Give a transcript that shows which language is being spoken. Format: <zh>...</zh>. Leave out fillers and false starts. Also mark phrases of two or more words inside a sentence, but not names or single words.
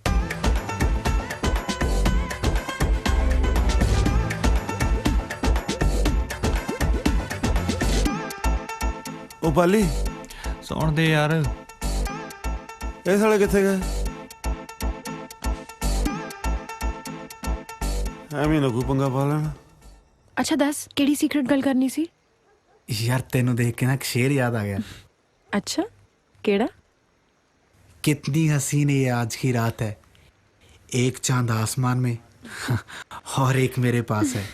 <pa>ਉਹ ਪਾਲੀ ਸੌਣ ਦੇ ਯਾਰ ਇਹ ਸਾਲੇ ਕਿੱਥੇ ਗਏ ਐਵੇਂ ਨਾ ਕੋਈ ਪੰਗਾ ਪਾ ਲੈਣਾ ਅੱਛਾ ਦੱਸ ਕਿਹੜੀ ਸੀਕ੍ਰੇਟ ਗੱਲ ਕਰਨੀ ਸੀ ਯਾਰ ਤੈਨੂੰ ਦੇਖ ਕੇ ਨਾ ਇੱਕ ਸ਼ੇਰ ਯਾਦ ਆ ਗਿਆ ਅੱਛਾ ਕਿਹੜਾ</pa> <hi>कितनी हसीन ये आज की रात है एक चांद आसमान में और एक मेरे पास है</hi>